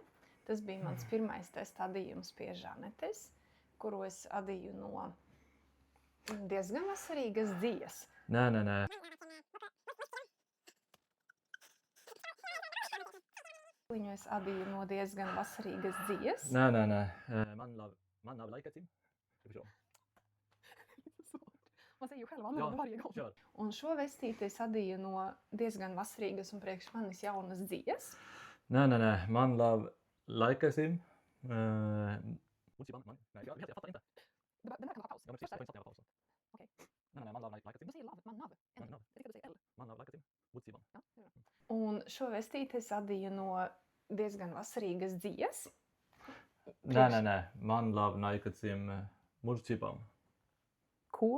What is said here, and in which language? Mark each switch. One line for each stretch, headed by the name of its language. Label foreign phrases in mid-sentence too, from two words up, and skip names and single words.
Latvian: Tas bija mans pirmais testa adījums pie Žanetes, kuru es adīju no diezgan vasarīgas dzijas. Nē. Viņu es adīju no diezgan vasarīgas dzijas. Nē. Man nav laika tim.
Swedish: Man säger ju själv annorlunda varje gång. Kör.
Latvian: Un šo vestīti es adīju no diezgan vasarīgas un priekš manis jaunas dzijas. Nē. Man nav laika tim.
Swedish: Jag fattar inte. Den här kan vara paus. Ja, men precis. Jag får pausa. Okej.
Latvian: Nej, man nav laika tim.
Swedish: Du säger lav,
Latvian: man nav. Man nav.
Swedish: Jag tycker du säger L.
Latvian: Man nav laika tim. Utsivan.
Swedish: Ja, det är bra.
Latvian: Un šo vestīti es adīju no diezgan vasarīgas dzijas. Nē. Man nav laika tim. Utsivan. Ko?